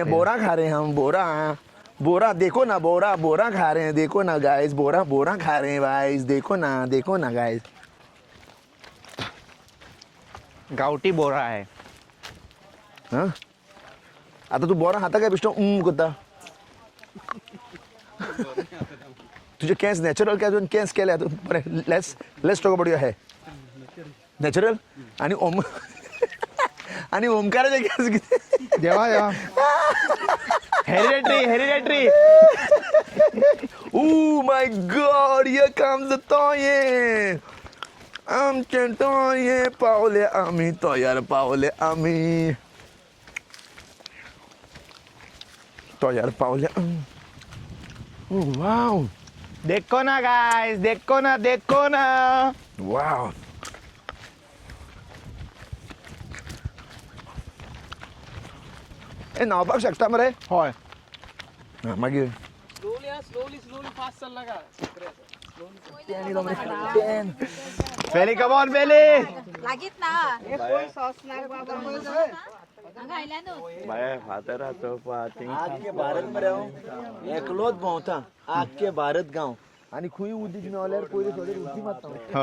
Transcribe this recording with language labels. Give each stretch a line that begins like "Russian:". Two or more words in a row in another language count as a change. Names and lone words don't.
Hindi: यहाँ पे? बोरा खा रहे हैं हम बोरा देखो ना बोरा खा रहे हैं देखो ना गाइस बोरा खा रहे हैं गाइस देखो ना गाइस गावठी बोरा है
Konkani: हाँ आता तू बोरा खाता काय बिष्ट करता तुझे केस नॅचरल काय केस केले बरें
English: let's talk about your hair natural
Konkani: आणि ओमकाराचे केस किती देवा हेरिडेटरी
English: Oh my God, here comes the toye.
Konkani: आमचे toye पावले आम्ही तयार पावले आम्ही तयार पावले
English: Oh wow,
Hindi: देखो ना गाइस देखो ना
Konkani: wow. ए नावपाक शकता मरे होय मागीर
English: Feli come on Feli
Konkani: लागीत ना आख्खे भारत मरे हांव एकलोच भोंवता आख्खे भारत गांव आनी खंय उदीक मेवल्यार पयलीं थोडी उदी मारता